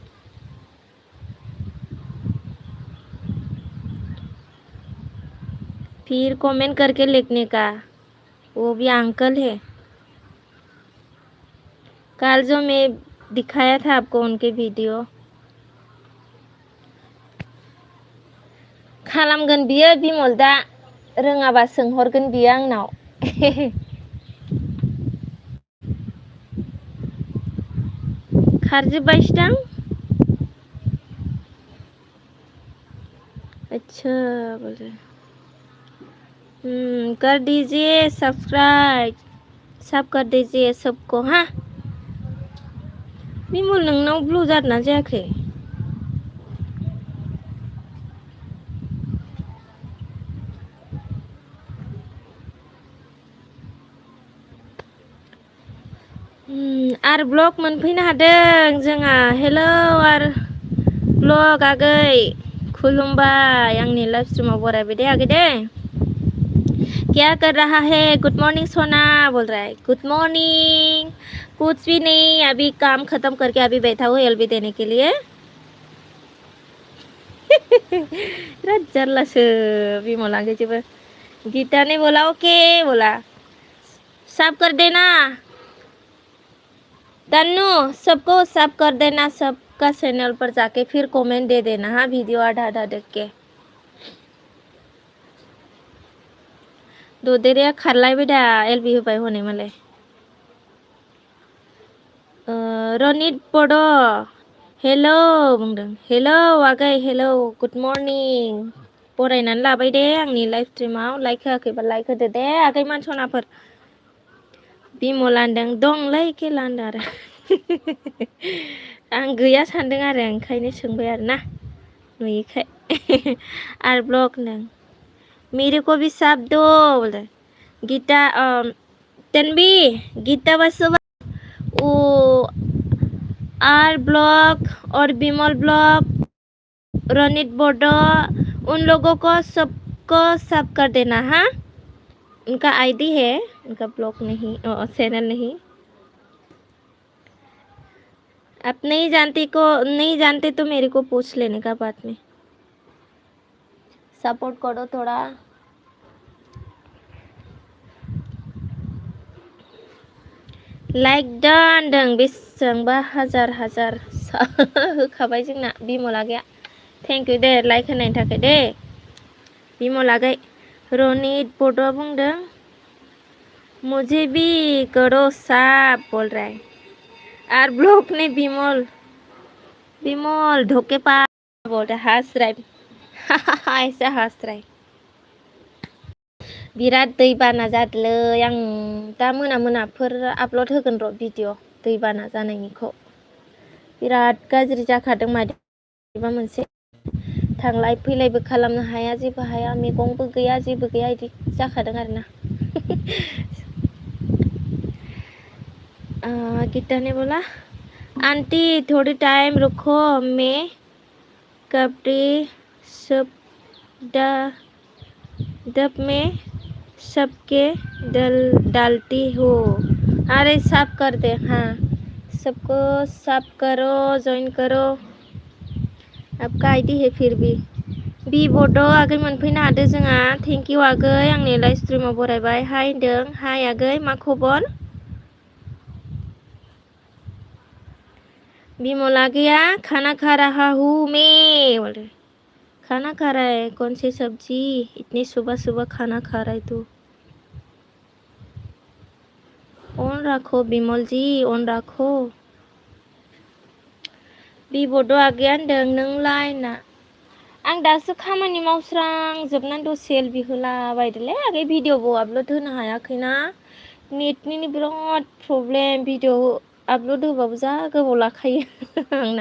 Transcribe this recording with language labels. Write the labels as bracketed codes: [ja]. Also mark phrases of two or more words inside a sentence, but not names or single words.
[hi] फिर कमेंट करके लिखने का, वो भी अंकल है। कल जो मैं दिखाया था आपको उनके वीडियो। [brx] खालामगोन बियो बिमल दा, रोङाबा सोंहरगोन बियो आंनाव। खारजोब्बायसोदां। [hi] अच्छा बोले कर दीजिए सब्सक्राइब, सब कर दीजिए सबको। [brx] हाँ बिमल, नोंनाव ब्लू जादोंना जायाखै? आरो ब्लग मोनफैनो हादों जोंहा। हेलौ आरो ब्लग आगै, खुलुमबाय, आंनि लाइभ स्ट्रिमाव बरायबाय दे आगै दे। [hi] क्या कर रहा है? [en] good morning [hi] सोना बोल रहा है। [en] good morning. [hi] कुछ भी नहीं, अभी काम खत्म करके अभी बैठा हूँ एलबी देने के लिए। [brx] बिराद जारलासो बिमल आगै जेबो। [hi] गीता ने बोला ओके, बोला सब कर देना तन्नू, सबको सब कर देना, सबका चैनल पर जाके फिर कमेंट दे देना। हाँ वीडियो आधा आधा देख के। [brx] ददेरेया खारलायबाय दा एलबी होबाय हनै मालाय। रनित बड' हेलौ बुंदों। हेलौ आगै, हेलौ [en] good morning. [brx] बरायनानै लाबाय दे आंनि लाइभ स्ट्रिमाव। लाइक होआखैबा लाइक होदो दे आगै मानसनाफोर। बिमल होनदों दंलै खेला होनदों आरो। आं गैया सानदों आरो ओंखायनो सोंबाय आरो ना, नुयैखाय। आरो ब्लग होनदों [hi] मेरे को भी साथ दो बोले। गीता तन्वी, गीता बसुमा, वो आर ब्लॉग और विमल ब्लॉग, रनित बोडो, उन लोगों को सबको सब कर देना। हाँ उनका आईडी है, उनका ब्लॉग नहीं, चैनल नहीं। आप नहीं जानते तो मेरे को पूछ लेने का बाद में। सपोर्ट करो थोड़ा। [brx] लाइक दान होनदों बेसेबांबा हाजार होखाबाय जोंना बिमल आगैया। [en] thank you [brx] दे लाइक होनायनि थाखाय दे बिमल आगै। रनित बड'आ बुंदों [hi] मुझे भी करो साफ बोल रहा है। और ब्लॉग ने विमल धोखेबाज बोल रहा है, हंस रहा है। ऐसा हंस रहा है। [brx] बिराद दैबाना जादोलै, आं दा मोनाफोर आपल'ड होगोन र' भिडिअ दैबाना जानायनिखौ। बिराद गाज्रि जाखादों माबा मोनसे, थांलाय फैलायबो खालामनो हाया, जेबो हाया, मैगंबो गैया, जेबो गैया, इदि जाखादों आरोना। [hi] गीता ने बोला आंटी थोड़ी टाइम रुको, मैं कपड़े सब दब में सबके डालती हूँ। अरे सब कर दे। हाँ सबको सब करो, ज्वाइन करो। आपका आईडी है फिर भी [brx] बड' आगै मोनफैनो हादों जोंहा। [en] thank you [brx] आगै, आंनि लाइभ स्ट्रिमाव बरायबाय। हाय होनदों। हाय आगै, मा खबर? बिमल आगैया [hi] खाना खा रहा हूँ मैं बोले। खाना खा रहा है? कौन सी सब्जी? इतनी सुबह सुबह खाना खा रहा है तू? ऑन रखो बिमल जी, ऑन रखो। [brx] बड' आगैया होनदों नोंलाय ना। आं दासो खामानि मावस्रांजोबनानै दसे एलबि होलाबायदोलै आगै। भिडिअबो आपल'ड होनो हायाखैना, नेटनि बिराद प्रब्लेम। भिडिअ आपल'ड होबाबो जा गोबाव लाखायो आंना।